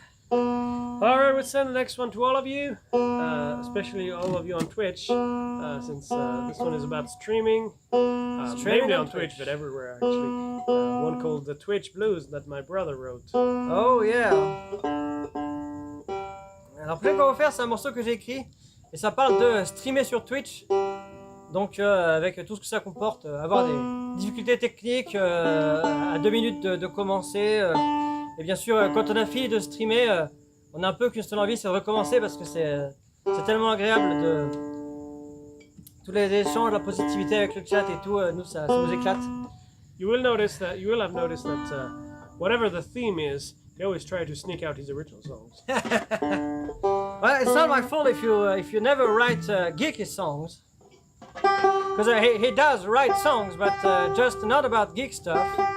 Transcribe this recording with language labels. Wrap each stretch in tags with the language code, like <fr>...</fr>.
<en>All right, we'll send the next one to all of you, especially all of you on Twitch, since this one is about streaming. Mainly on Twitch, but everywhere actually. One called the Twitch Blues that my brother wrote. Oh yeah.</en> <fr>Alors, le prochain qu'on va faire, c'est un morceau que j'ai écrit et ça parle de streamer sur Twitch. Donc, avec tout ce que ça comporte, avoir des difficultés techniques à 2 minutes de commencer. Et bien sûr, quand on a fini de streamer, on a un peu qu'une seule envie, c'est de recommencer parce que c'est tellement agréable de tous les échanges, la positivité avec le chat et tout. Nous, ça nous éclate.</fr> <en>You will have noticed that whatever the theme is, he always try to sneak out his original songs. Well, it's not my fault if you never write geeky songs, because he does write songs, but just not about geek stuff.</en>